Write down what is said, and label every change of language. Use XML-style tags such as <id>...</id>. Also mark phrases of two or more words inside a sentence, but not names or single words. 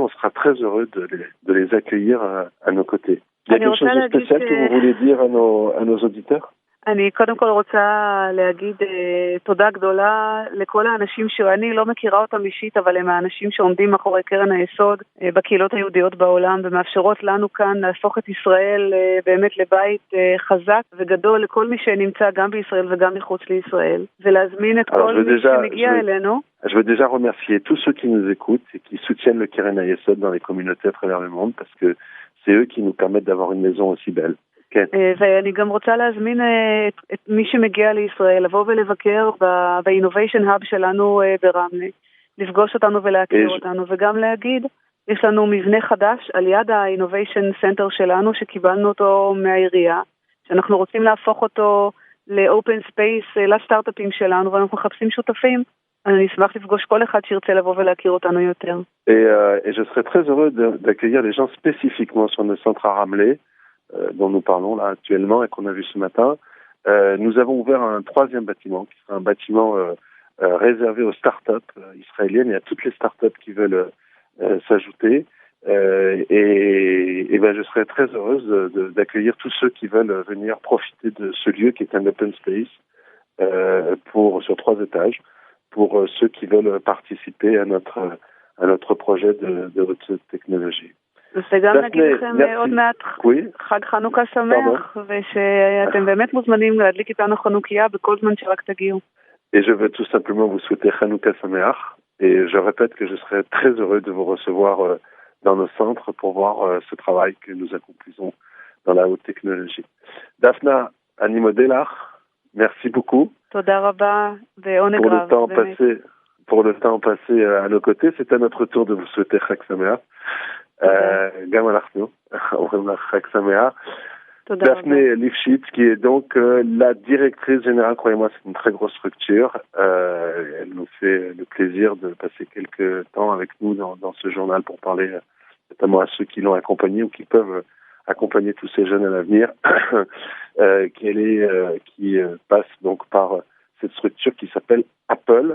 <fr>On sera très heureux de les accueillir à nos côtés. Il y a quelque chose de spécial que vous voulez dire à nos auditeurs?</fr> <he>אני קודם כל רוצה להגיד תודה גדולה לכל האנשים שאני לא מכירה אותם אישית, אבל הם האנשים שעומדים מאחורי קרן היסוד בקהילות היהודיות בעולם, ומאפשרות לנו כאן להפוך את ישראל באמת לבית חזק וגדול לכל מי שנמצא גם בישראל וגם מחוץ לישראל, ולהזמין את כל מי שמגיע אלינו.</he> <fr>Je veux déjà remercier tous ceux qui nous écoutent et qui soutiennent le Keren HaYesod dans les communautés à travers le monde, parce que c'est eux qui nous permettent d'avoir une maison aussi belle.</fr> <he>כן. ואני גם רוצה להזמין את מי שמגיע לישראל, לבוא ולבקר ב-</he> <en>Innovation Hub</en> <he>שלנו ברמלה, לפגוש אותנו ולהכיר אותנו, וגם להגיד, יש לנו מבנה חדש על יד ה-</he> <en>Innovation Center</en> <he>שלנו, שקיבלנו אותו מהעירייה, שאנחנו רוצים להפוך אותו ל-</he> <en>Open Space,</en> <he>לסטארט-אפים שלנו, ואנחנו מחפשים שותפים. אני אשמח לפגוש כל אחד שירצה לבוא ולהכיר אותנו יותר.</he> <fr>Et je serais très heureux d'accueillir les gens spécifiquement sur le centre à Ramelais, dont nous parlons là actuellement et qu'on a vu ce matin. Nous avons ouvert un troisième bâtiment, qui sera un bâtiment réservé aux startups israéliennes et à toutes les startups qui veulent s'ajouter. Et je serais très heureuse d'accueillir tous ceux qui veulent venir profiter de ce lieu qui est un</fr> <en>open space</en> <fr>sur 3 étages, pour ceux qui veulent participer à notre projet de haute technologie.</fr> <he>וגם נגיד לכם עוד מעט חג חנוכה שמח, ושאתם באמת מוזמנים להדליק איתנו חנוכיה בכל זמן שרק תגיעו.</he> <fr>Et je veux tout simplement vous souhaiter</fr> <he>חנוכה שמח,</he> <fr>et je répète que je serai très heureux de vous recevoir dans nos centres pour voir ce travail que nous accomplissons dans la haute technologie.</fr> <he>Daphna, אני מודה לך,</he> <fr>merci beaucoup.</fr> <he>תודה רבה, ועונג רב.</he> <fr>Pour le temps passé à nos côtés, c'est à notre tour de vous souhaiter</fr> <he>חג שמח. גם אנחנו, אומרים לך חג שמח.</he> <fr>Daphné Lifshitz, qui est donc la directrice générale, croyez-moi, c'est une très grosse structure. Elle nous fait le plaisir de passer quelques temps avec nous dans ce journal pour parler notamment à ceux qui l'ont accompagné ou qui peuvent accompagner tous ces jeunes à l'avenir, qui passe donc par cette structure qui s'appelle Apple.</fr>